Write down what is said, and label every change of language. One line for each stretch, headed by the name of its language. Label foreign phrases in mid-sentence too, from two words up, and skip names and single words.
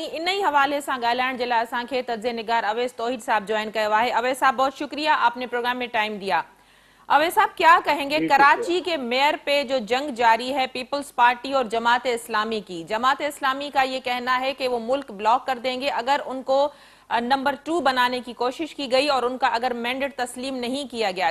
Sindhi: इन ही
Urdu: حوالے سے
Sindhi: ॻाल्हाइण जे लाइ असांखे तर्ज़े निगार अवैस तौहीद साहब
Urdu: جوائن کیا ہے. اویس صاحب، بہت شکریہ، آپ نے پروگرام میں ٹائم دیا۔ اویس صاحب، کیا کہیں گے کراچی کے میئر پہ جو جنگ جاری ہے پیپلز پارٹی اور جماعت اسلامی کی? جماعت اسلامی کا یہ کہنا ہے کہ وہ ملک بلاک کر دیں گے اگر ان کو نمبر 2 بنانے کی کوشش کی گئی اور ان کا اگر مینڈیٹ تسلیم نہیں کیا گیا.